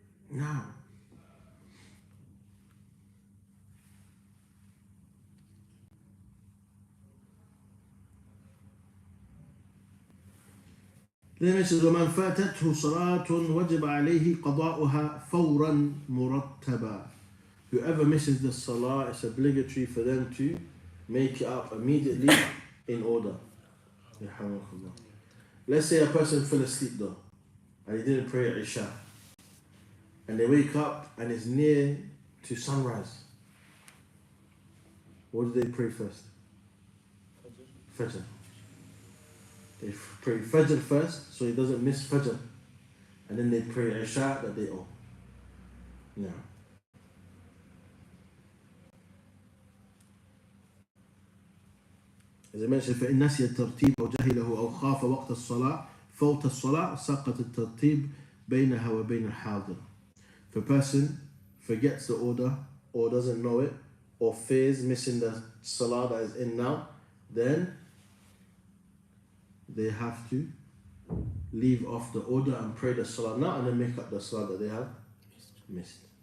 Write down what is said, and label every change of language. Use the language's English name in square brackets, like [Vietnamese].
[English] Now, then it says, [Arabic] وَمَنْ فَاتَتْهُ صَلَاةٌ وَجِبَ عَلَيْهِ قَضَاؤُهَا فَوْرًا مُرَتَّبًا. [English] Whoever misses the salah, it's obligatory for them to make it up immediately in order. Let's say a person fell asleep though, and he didn't pray Isha, and they wake up and it's near to sunrise. What do they pray first? Fajr. They pray Fajr first, so he doesn't miss Fajr, and then they pray Isha that they owe. Now, as I mentioned, [Arabic] فإن نسي الترتيب أو جهله أو خاف وقت الصلاة فوت الصلاة سقط الترتيب بينها وبين الحاضر. [English] If a person forgets the order or doesn't know it or fears missing the salah that is in now, then they have to leave off the order and pray the salah now and then make up the salah that they have missed.